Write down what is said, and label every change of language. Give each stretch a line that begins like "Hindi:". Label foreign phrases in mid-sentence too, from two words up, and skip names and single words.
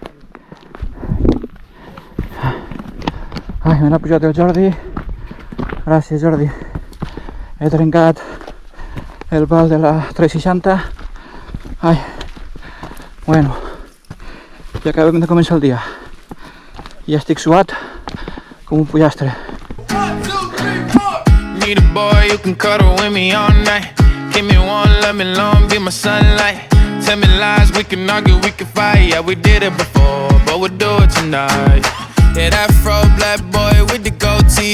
Catalan: me n'ha pujat el Jordi. Gràcies, Jordi. He trencat el pal de la 360. Bueno, ja acabem de començar el dia. Ja estic suat com un pollastre.
English: Need a boy who can cuddle with me all night. Give me one, let me long, be my sunlight. Tell me lies, we can argue, we can fight. Yeah, we did it before, but we'll do it tonight. Yeah, that fro black boy with the gold teeth.